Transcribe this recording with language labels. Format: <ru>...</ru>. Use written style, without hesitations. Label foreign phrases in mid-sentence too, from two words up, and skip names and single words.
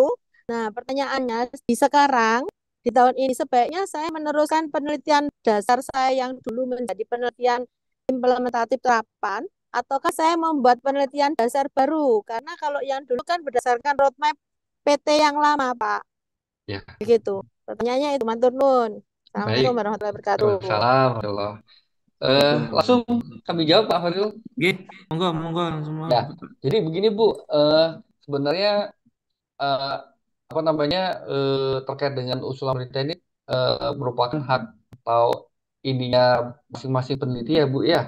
<id>Nah, pertanyaannya di sekarang, di tahun ini sebaiknya saya meneruskan penelitian dasar saya yang dulu menjadi penelitian implementatif terapan, ataukah saya membuat penelitian dasar baru? Karena kalau yang dulu kan berdasarkan roadmap PT yang lama, Pak. Ya. Begitu. Pertanyaannya itu,</id> <jv>matur nuwun.</jv> <ar>السلام عليكم ورحمة الله وبركاته. وعليكم السلام.</ar> <id>Langsung kami jawab Pak Fadil. Monggo semua. Ya, jadi begini Bu, sebenarnya apa namanya terkait dengan usulan penelitian ini merupakan hak atau ininya masing-masing peneliti ya Bu ya.</id>